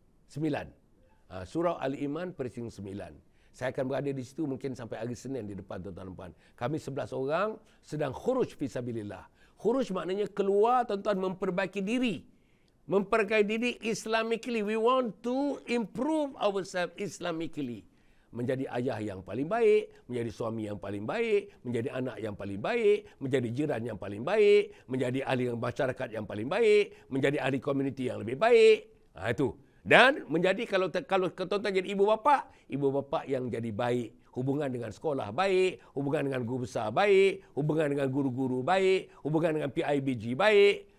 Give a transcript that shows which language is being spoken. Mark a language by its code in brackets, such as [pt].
[ms] 9. Surau Al-Iman precinct 9. Saya akan berada di situ mungkin sampai hari Senin di depan tuan-tuan dan puan. Kami 11 orang sedang khuruj fi sabilillah. Khuruj maknanya keluar tuan-tuan memperbaiki diri. Memperbaiki diri Islamically. [en] We want to improve ourselves Islamically. [ms] Menjadi ayah yang paling baik, menjadi suami yang paling baik, menjadi anak yang paling baik, menjadi jiran yang paling baik, menjadi ahli masyarakat yang paling baik, menjadi ahli komuniti yang lebih baik. Itu. Dan menjadi kalau tuan-tuan jadi ibu bapa yang jadi baik, hubungan dengan sekolah baik, hubungan dengan guru besar baik, hubungan dengan guru-guru baik, hubungan dengan PIBG baik.